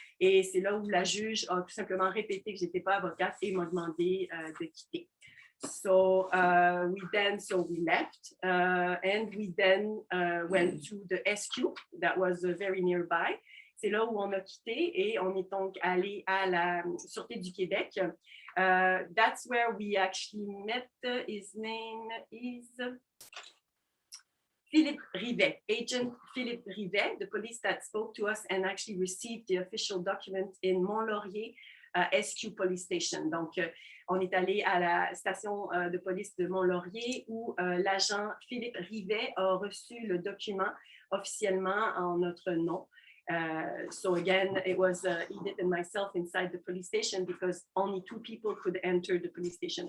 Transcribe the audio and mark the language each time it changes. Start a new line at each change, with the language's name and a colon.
French: Et c'est là où la juge a tout simplement répété que je n'étais pas avocate et m'a demandé de quitter.
English: So we left and we then went to the SQ that was very nearby.
French: C'est là où on a quitté et on est donc allé à la Sûreté du Québec.
English: That's where we actually met. His name is Philippe Rivet, Agent Philippe Rivet, the police that spoke to us and actually received the official document in Mont-Laurier SQ Police Station.
French: Donc, on est allé à la station de police de Mont-Laurier où l'agent Philippe Rivet a reçu le document officiellement en notre nom.
English: So again, it was Edith and myself inside the police station because only 2 people could enter the police station.